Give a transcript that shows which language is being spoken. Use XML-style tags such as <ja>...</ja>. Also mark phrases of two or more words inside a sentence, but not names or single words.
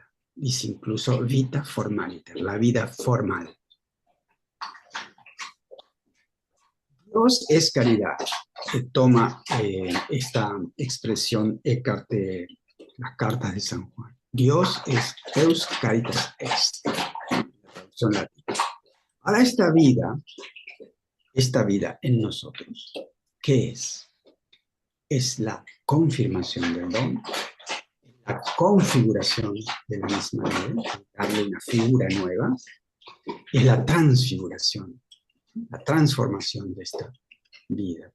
<es>Dice incluso</es> <la>vita formaliter,</la> <es>la vida formal. Dios es caridad. Toma esta expresión Eckhart de las cartas de San Juan. Dios es</es> <la>Deus caritas est.</la> <es>La traducción latina. Ahora esta vida en nosotros, ¿qué es? Es la confirmación del don, la configuración de la misma ley, darle una figura nueva, es la transfiguración, la transformación de esta vida.</es>